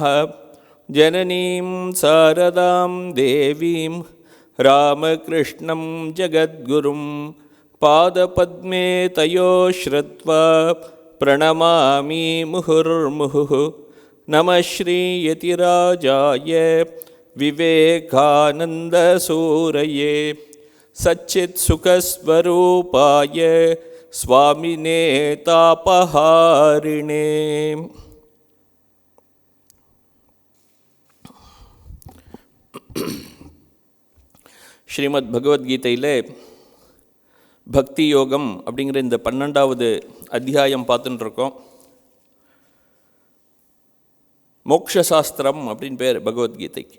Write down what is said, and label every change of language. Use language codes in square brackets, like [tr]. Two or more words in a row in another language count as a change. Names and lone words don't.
[sa] जननीं शारदां देवीं रामकृष्णं जगद्गुरुं पादपद्मे तयो श्रुत्वा प्रणमामि मुहुर्मुहुः। नमः श्रीयतिराजाय विवेकानन्दसूरये सच्चित्सुखस्वरूपाय स्वामिने तापहारिणे। [ta] ஸ்ரீமத் பகவத்கீதையில் பக்தி யோகம் அப்படிங்கிற இந்த 12வது அத்தியாயம் பார்த்துட்டு இருக்கோம். மோக்ஷசாஸ்திரம் அப்படின்னு பேர் பகவத்கீதைக்கு.